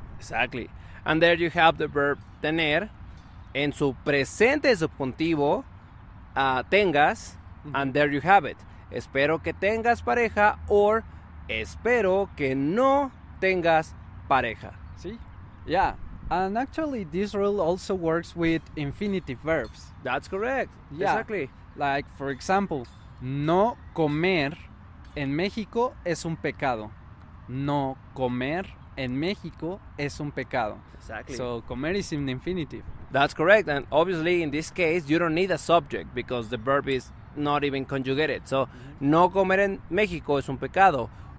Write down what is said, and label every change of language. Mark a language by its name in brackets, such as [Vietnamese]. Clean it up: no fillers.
[English] Exactly. And there you have the verb tener en su presente subjuntivo, tengas, and there you have it. [Spanish] Espero que tengas pareja or espero que no tengas pareja. Sí. Yeah. [English] And actually this rule also works with infinitive verbs. That's correct. Yeah. Exactly. [Spanish] Like, for example, no comer en México es un pecado. No comer en México es un pecado. [English] Exactly. So comer is in infinitive. That's correct. And obviously in this case you don't need a subject because the verb is not even conjugated. [Spanish] So no comer en México es un pecado.